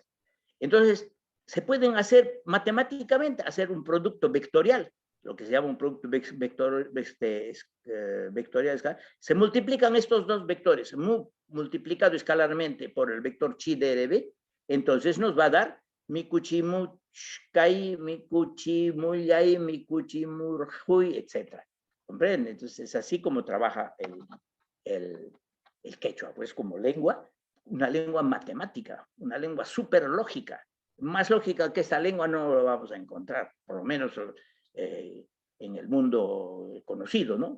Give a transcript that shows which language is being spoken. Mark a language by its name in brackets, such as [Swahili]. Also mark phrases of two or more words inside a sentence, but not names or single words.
[Spanish] Entonces, se pueden hacer matemáticamente, hacer un producto vectorial, lo que se llama un producto vectorial. Se multiplican estos dos vectores, mu multiplicado escalarmente por el vector chi dRb, entonces nos va a dar [Quechua] mi kuchi muchkai, mi kuchi muyai, mi kuchi murhui, [Spanish] etc. ¿Comprenden? Entonces, es así como trabaja el quechua, pues como lengua, una lengua matemática, una lengua súper lógica. Más lógica que esta lengua no lo vamos a encontrar, por lo menos en el mundo conocido, ¿no?